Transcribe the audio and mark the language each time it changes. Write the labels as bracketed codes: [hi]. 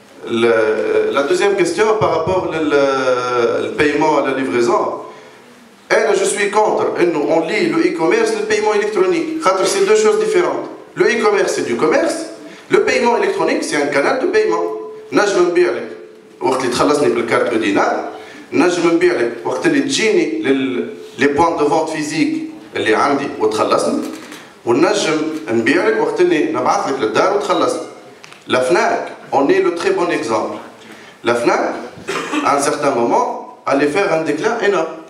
[fr] La deuxième question par rapport au paiement à la livraison, je suis contre. On lit le e-commerce et le paiement électronique. C'est deux choses différentes. Le e-commerce c'est du commerce, le paiement électronique c'est un canal de paiement. [ar] نجم نبيع لك وقت اللي تخلصني بالكارت دينار نجم نبيع لك وقت اللي تجيني [fr] les points de vente physiques [ar] اللي عندي وتخلصني ونجم نبيع لك وقت اللي نبعث لك للدار وتخلصني. [fr] La FNAC, on est le très bon exemple. La FNAC, à un certain moment, allait faire un déclin énorme.